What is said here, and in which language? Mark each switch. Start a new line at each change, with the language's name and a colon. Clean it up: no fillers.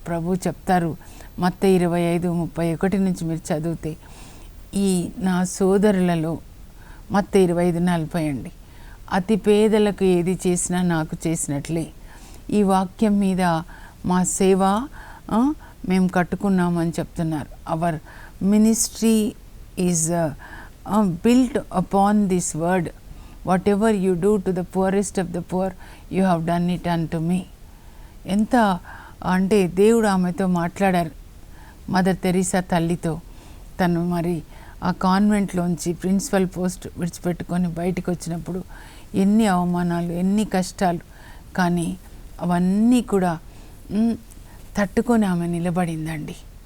Telugu: ప్రభు చెప్తారు మత్తయి 25:31 నుంచి మీరు చదివితే, ఈ నా సోదరులలో మత్తయి 25:40 అండి. అతి పేదలకు ఏది చేసినా నాకు చేసినట్లే. ఈ వాక్యం మీద మా సేవ మేము కట్టుకున్నామని చెప్తున్నారు.
English: Our ministry is built upon this word. Whatever you do to the poorest of the poor, you have done it unto me.
Telugu: ఎంత అంటే దేవుడు ఆమెతో మాట్లాడారు, మదర్ తెరీసా తల్లితో. తను మరి ఆ కాన్వెంట్లోంచి ప్రిన్సిపల్ పోస్ట్ విడిచిపెట్టుకొని బయటకు వచ్చినప్పుడు ఎన్ని అవమానాలు, ఎన్ని కష్టాలు, కానీ అవన్నీ కూడా తట్టుకొని ఆమె నిలబడిందండి.